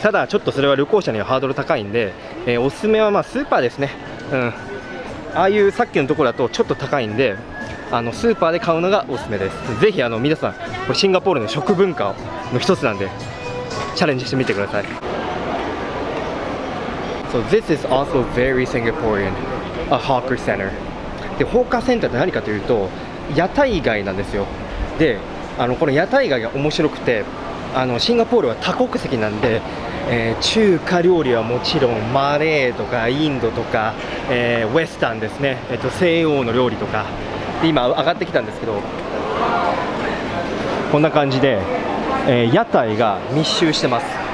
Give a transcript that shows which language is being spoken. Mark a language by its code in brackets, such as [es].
[ja] ただちょっとそれは旅行者にはハードル高いんで、おすすめはスーパーですね。ああいうさっきのところだとちょっと高いんで、スーパーで買うのがおすすめです。ぜひ皆さん、これシンガポールの食文化の一つなんでチャレンジしてみてください。 [en] So this is also very Singaporean, a hawker center. [ja] で、ホーカーセンターって何かというと屋台街なんですよ。で、この屋台街が面白くて、シンガポールは多国籍なんで、中華料理はもちろんマレーとかインドとか、ウェスタンですね、西洋の料理とかで今上がってきたんですけど、こんな感じで、屋台が密集してます。